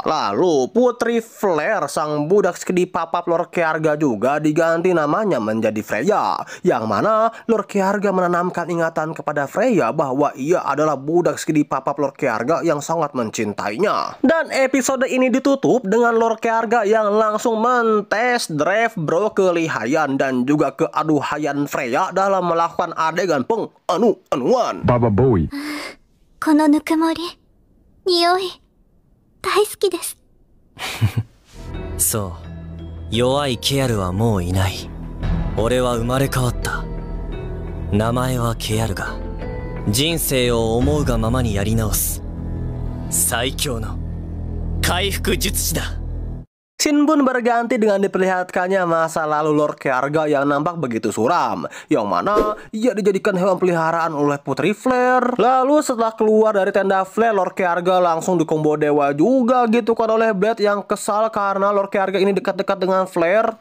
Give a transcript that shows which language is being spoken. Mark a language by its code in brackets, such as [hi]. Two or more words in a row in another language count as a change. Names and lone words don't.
[id] Lalu Putri Flare sang budak sekedip papap Lord Kharga juga diganti namanya menjadi Freya, yang mana Lord Kharga menanamkan ingatan kepada Freya bahwa ia adalah budak sekedip papap Lord Kharga yang sangat mencintainya. Dan episode ini ditutup dengan Lord Kharga yang langsung mentes drive bro kelihayan dan juga keaduhayan Freya dalam melakukan adegan peng-anuan. Baba Bowie. [ja] このぬくもり、匂い、大好きです。そう、弱いケアルはもういない。俺は生まれ変わった。名前はケアルが、人生を思うがままにやり直す最強の回復術師だ。 [id] Scene pun berganti dengan diperlihatkannya masa lalu Lord Kharga yang nampak begitu suram, yang mana ia dijadikan hewan peliharaan oleh Putri Flare. Lalu setelah keluar dari tenda Flare, Lord Kharga langsung dikombo dewa juga gitu kan oleh Blade yang kesal karena Lord Kharga ini dekat-dekat dengan Flare.